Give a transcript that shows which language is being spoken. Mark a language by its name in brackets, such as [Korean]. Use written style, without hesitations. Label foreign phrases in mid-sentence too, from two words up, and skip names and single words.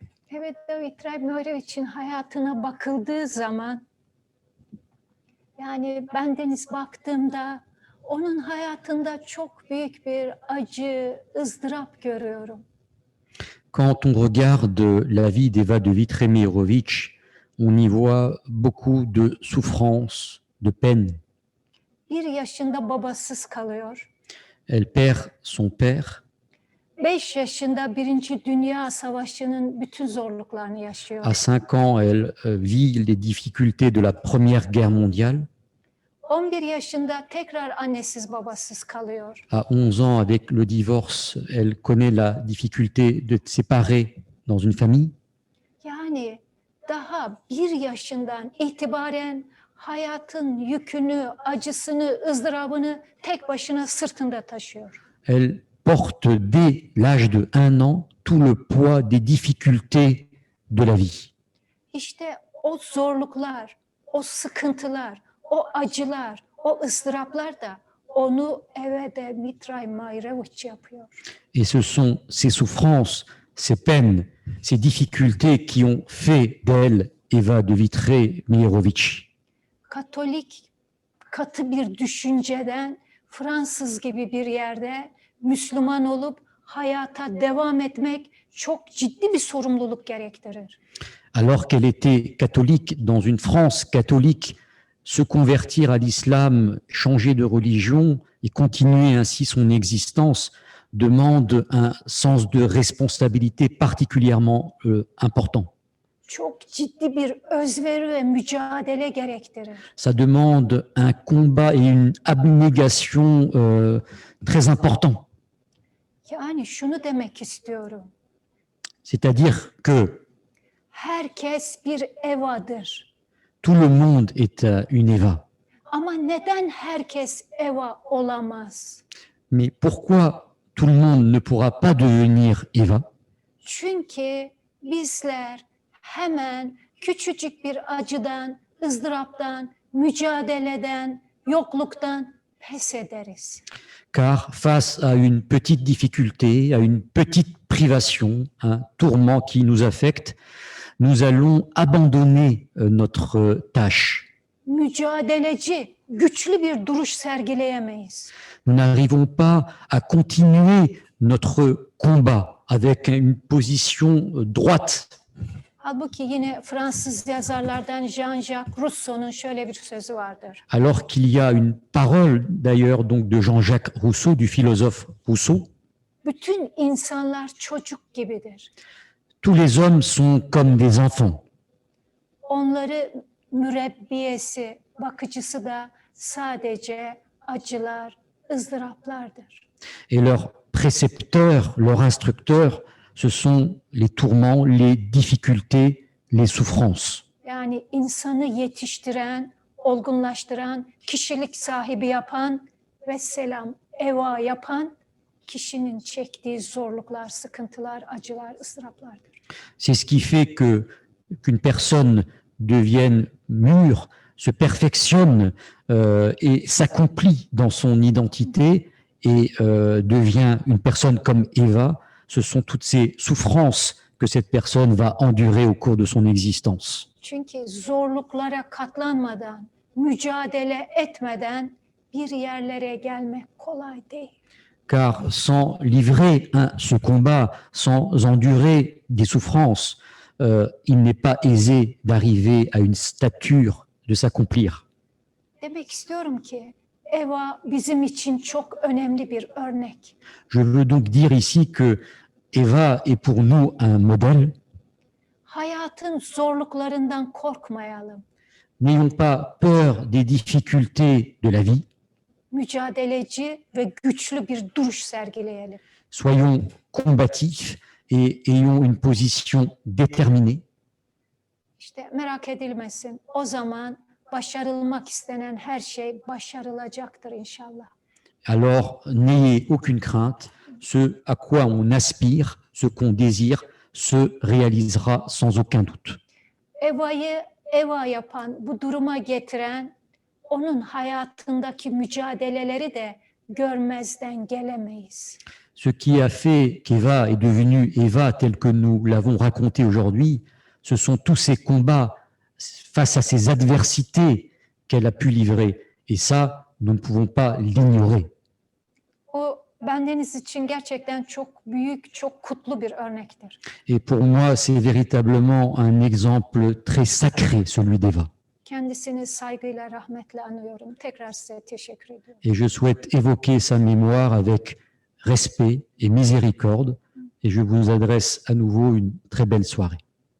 [Turkish] Evet, David Trabzonspor hayatına bakıldığı zaman, yani bendeniz baktığımda onun hayatında çok büyük bir acı, ızdırap görüyorum. [French] Quand on regarde la vie d'Eva de Vitré-Mejerovic, on y voit beaucoup de souffrance, de peine. [Turkish] 1 yaşında babasız kalıyor. [French] Elle perd son père. [Turkish] 5 yaşında Birinci Dünya Savaşı'nın bütün zorluklarını yaşıyor. [French] À 5 ans, elle vit les difficultés de la Première Guerre mondiale. [Turkish] 11 yaşında tekrar annesiz babasız kalıyor. [French] À 11 ans, avec le divorce, elle connaît la difficulté de séparer dans une famille. [Turkish] Yani daha 1 yaşından itibaren hayatın yükünü, acısını, ızdırabını tek başına sırtında taşıyor. [French] Elle porte dès l'âge de 1 an tout le poids des difficultés de la vie. [Turkish] İşte o zorluklar, o sıkıntılar, o acılar, o ızdıraplar da onu Evede Mitray Mayreviç yapıyor. [French] Et ce sont ces souffrances, ces peines, ces difficultés qui ont fait d'elle Eva de Vitré-Mejerovic. [Turkish] Katolik katı bir düşünceden Fransız gibi bir yerde Müslüman olup hayata devam etmek çok ciddi bir sorumluluk gerektirir. [French] Alors qu'elle était catholique dans une France catholique, se convertir à l'islam, changer de religion et continuer ainsi son existence demande un sens de responsabilité particulièrement important. [Turkish] Çok ciddi bir özveri ve mücadele gerektirir. [French] Ça demande un combat et une abnégation très important. [Turkish] Yani şunu demek istiyorum. [French] C'est-à-dire que [Turkish] Herkes bir Eva'dır. [French] tout le monde est une Eva. [Turkish] Ama neden herkes Eva olamaz? [French] Mais pourquoi tout le monde ne pourra pas devenir Eva? [Turkish] Çünkü bizler hemen küçücük bir acıdan, ızdıraptan, mücadeleden, yokluktan pes ederiz. [French] Car face à une petite difficulté, à une petite privation, un tourment qui nous affecte, nous allons abandonner notre tâche. [Turkish] Mücadeleci, güçlü bir duruş sergileyemeyiz. [French] Nous n'arrivons pas à continuer notre combat avec une position droite. [Turkish] Halbuki yine Fransız yazarlardan Jean-Jacques Rousseau'nun şöyle bir sözü vardır. [French] Alors qu'il y a une parole d'ailleurs donc de Jean-Jacques Rousseau, du philosophe Rousseau. [Turkish] Bütün insanlar çocuk gibidir. [French] Tous les hommes sont comme des enfants. [Turkish] Onları mürebbiyesi, bakıcısı da sadece acılar, ızdıraplardır. [French] Et leur précepteur, leur instructeur, ce sont les tourments, les difficultés, les souffrances. [Turkish] Yani insanı yetiştiren, olgunlaştıran, kişilik sahibi yapan ve selam, eva yapan kişinin çektiği zorluklar, sıkıntılar, acılar, ızdıraplardır. [French] C'est ce qui fait que qu'une personne devienne mûre, se perfectionne et s'accomplit dans son identité et devient une personne comme Eva. Ce sont toutes ces souffrances que cette personne va endurer au cours de son existence. [Turkish] Çünkü zorluklara katlanmadan, mücadele etmeden bir yerlere gelmek kolay değil. [French] Car sans livrer ce combat, sans endurer des souffrances, il n'est pas aisé d'arriver à une stature, de s'accomplir. [Turkish] Demek istiyorum ki Eva bizim için çok önemli bir örnek. [French] Je veux donc dire ici que Eva est pour nous un modèle. [Turkish] Hayatın zorluklarından korkmayalım. [French] N'ayons pas peur des difficultés de la vie. [Turkish] Mücadeleci ve güçlü bir duruş sergileyelim. [French] Soyons combatifs et ayons une position déterminée. [Turkish] İşte merak edilmesin. O zaman başarılmak istenen her şey başarılacaktır inşallah. [French] Alors, n'ayez aucune crainte. Ce à quoi on aspire, ce qu'on désire, se réalisera sans aucun doute. [Turkish] Eva'yı Eva yapan, bu duruma getiren, onun hayatındaki mücadeleleri de görmezden gelemeyiz. [French] Ce qui a fait qu'Eva est devenue Eva telle que nous l'avons raconté aujourd'hui, ce sont tous ces combats face à ces adversités qu'elle a pu livrer. Et ça, nous ne pouvons pas l'ignorer. [Turkish] O bendeniz için gerçekten çok büyük, çok kutlu bir örnektir. [French] Et pour moi, c'est véritablement un exemple très sacré, celui d'Eva. [Turkish] Kendisini saygıyla, rahmetle anıyorum. Tekrar size teşekkür ediyorum. [French] Et je souhaite évoquer sa mémoire avec respect et miséricorde. Et je vous adresse à nouveau une très belle soirée.